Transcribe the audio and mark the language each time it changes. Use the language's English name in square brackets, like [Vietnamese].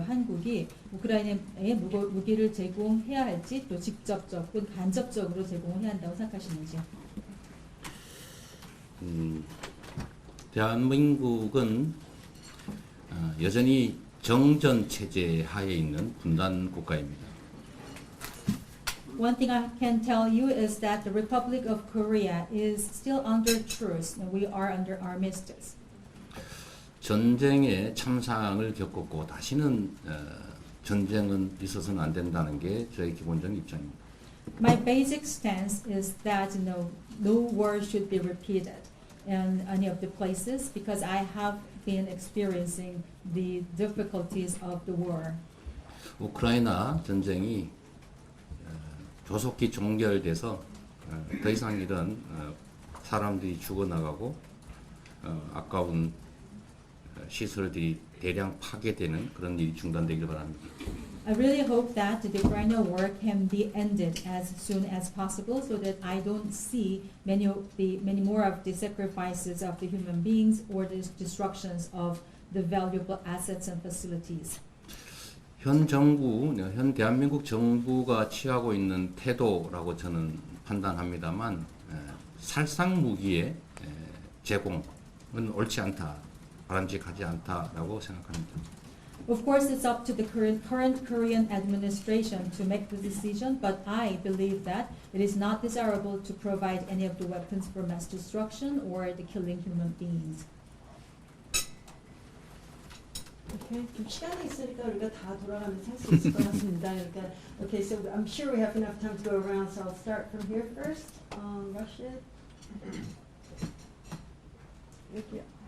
[Korean] 한국이 우크라이나에 무기를 제공해야 할지 또 직접적 혹은 간접적으로 제공을 해야 한다고 생각하시는지요? 대한민국은 여전히 정전 체제 하에 있는 분단 국가입니다. [English] One thing I can tell you is that the Republic of Korea is still under truce. We are under armistice. [Korean] 전쟁에 참상을 겪었고 다시는 전쟁은 있어서는 안 된다는 게 저의 기본적인 입장입니다. [English] My basic stance is that no war should be repeated in any of the places because I have been experiencing the difficulties of the war. [Korean] 우크라이나 전쟁이 조속히 종결돼서 더 이상 이런 사람들이 죽어나가고 아까운 시설들이 대량 파괴되는 그런 일이 중단되길 바랍니다. [English] I really hope that the Ukrainian war can be ended as soon as possible so that I don't see many more of the sacrifices of the human beings or the destructions of the valuable assets and facilities. [Korean] 현 대한민국 정부가 취하고 있는 태도라고 저는 판단합니다만 살상 무기의 제공은 옳지 않다, 바람직하지 않다라고 생각합니다. [English] Of course, it's up to the current Korean administration to make the decision, but I believe that it is not desirable to provide any of the weapons for mass destruction or the killing human beings. [Korean] Okay, 좀 시간이 있으니까 우리가 다 돌아가면서 할 수 있을 것 같습니다. 그러니까, [English] okay, so I'm sure we have enough time to go around, so I'll start from here first. Russia. [Korean] 여기요.